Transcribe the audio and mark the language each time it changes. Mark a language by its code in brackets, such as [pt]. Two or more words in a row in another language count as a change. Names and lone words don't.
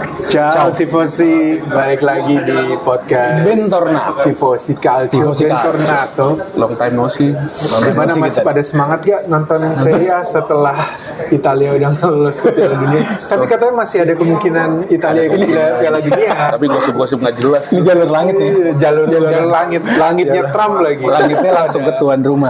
[it] Ciao tifosi, [id] balik lagi di podcast [it] Bentornato. Tifosi Calcio. Bentornato. [en] Long time no see. [id] Gimana masih pada semangat gak nonton Serie A setelah Italia udah lolos ke Piala Dunia? Tapi katanya masih ada kemungkinan Italia ikut Piala Dunia. Tapi gosip-gosip nggak jelas. Ini jalur langit nih. Jalur langit, langitnya Trump lagi. Langitnya langsung ke tuan rumah.